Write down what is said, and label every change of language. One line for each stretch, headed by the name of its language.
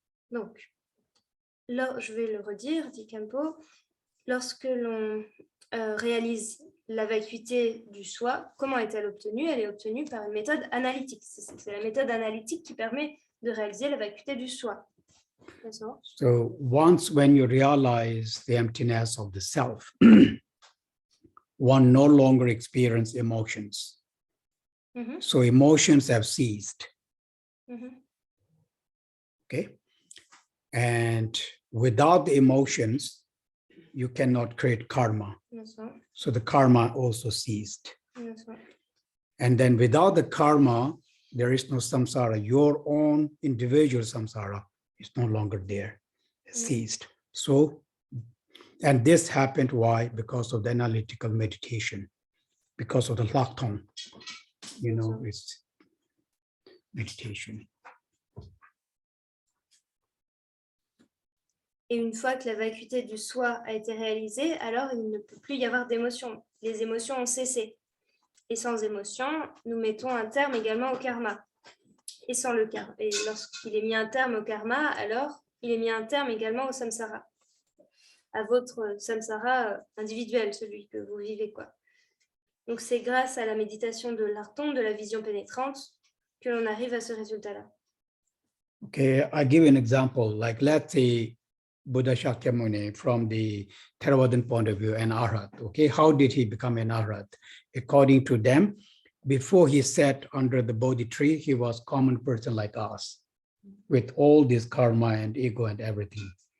French: Donc, là, je vais le redire, dit Khempo, lorsque l'on réalise la vacuité du soi, comment est-elle obtenue? Elle est obtenue par une méthode analytique. C'est la méthode analytique qui permet de réaliser la vacuité du soi.
English: So once when you realize the emptiness of the self, one no longer experiences emotions. So emotions have ceased. Okay. And without the emotions, you cannot create karma. So the karma also ceased. And then without the karma, there is no samsara. Your own individual samsara is no longer there. It ceased. So, and this happened, why? Because of the analytical meditation, because of the lakton, it's meditation.
French: Et une fois que la vacuité du soi a été réalisée, alors il ne peut plus y avoir d'émotions. Les émotions ont cessé. Et sans émotion, nous mettons un terme également au karma. Et sans le karma. Et lorsqu'il est mis un terme au karma, alors il est mis un terme également au samsara. À votre samsara individuel, celui que vous vivez, quoi. Donc c'est grâce à la méditation de l'arton, de la vision pénétrante, que l'on arrive à ce résultat-là.
English: Okay, I give an example. Like let's say Buddha Shakyamuni, from the Theravadan point of view, an arhat. Okay, how did he become an arhat? According to them, before he sat under the Bodhi tree, he was a common person like us, with all this karma and ego and everything.